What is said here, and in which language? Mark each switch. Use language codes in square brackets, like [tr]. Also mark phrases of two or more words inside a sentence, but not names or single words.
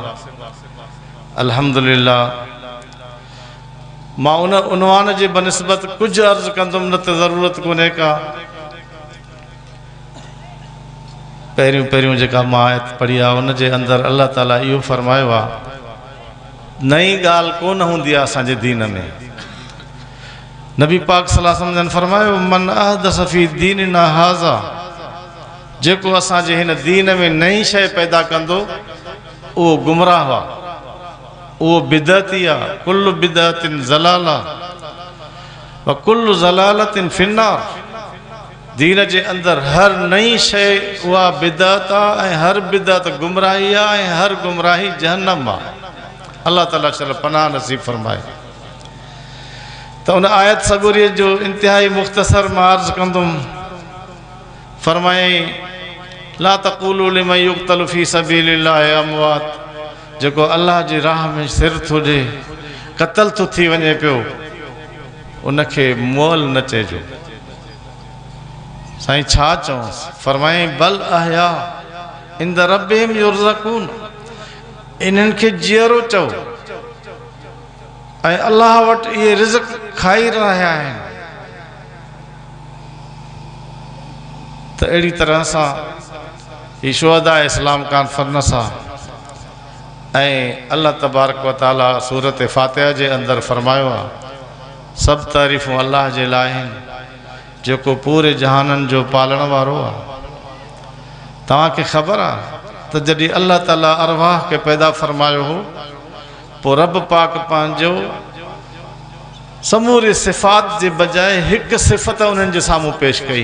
[sd] अल्हम्दुलिल्लाह मां उन उनवान जे बनस्बत कुझु अर्ज़ु कंदुमि, न त ज़रूरत कोन्हे का। पहिरियों जेका मां आयत पढ़ी आहे उन जे अंदरि अल्लाह ताला इहो फरमायो आहे नई ॻाल्हि कोन हूंदी आहे असांजे दीन में। नबी पाक [ar] صلى الله عليه وسلم [sd] ने फरमायो [ar] من أحدث في ديننا هذا, [sd] जेको असांजे हिन दीन में नई शइ पैदा कंदो उहो गुमराह हुआ, उहो बिदअती आहे। [ar] كل بدعة ضلالة وكل ضلالة في النار. [sd] दीन जे अंदर हर नई शइ उहा बिदअत आहे ऐं हर बिदअत गुमराही आहे ऐं हर गुमराही जहन्नम आहे। अल्लाह ताला चल पनाह नसीब फरमाए। तो उन आयत सगुरी जो इंतहाई मुख्तसर मार्ज कंदुम। फरमाए [ar] لا تقولوا لمن يقتل في سبيل الله أموات, [sd] जेको अल्लाह जी राह में सिर थो ॾे, क़त्ल थो थी वञे पियो, उनखे मोल न चइजो। साईं छा चऊंसि? फरमाए [ar] بل أحياء عند ربهم يرزقون, [sd] इन्हनि खे जीअरो चओ ऐं अल्लाह वटि इहे रिज़्क़ खाई रहिया आहिनि। त अहिड़ी तरह सां ही शुहदा इस्लाम कॉन्फ्रेंस आहे ऐं [ar] الله تبارك وتعالى [sd] सूरत फातिहा जे अंदरि फरमायो आहे सभु तारीफ़ूं अल्लाह जे लाइ आहिनि जेको पूरे जहाननि जो पालण वारो आहे। तव्हांखे ख़बर आहे त जॾहिं अल्लाह ताला अरवाह खे पैदा फरमायो हो, पोइ रब पाक पंहिंजो समूरी सिफ़ात जे बजाए हिकु सिफ़त उन्हनि जे साम्हूं पेश कई।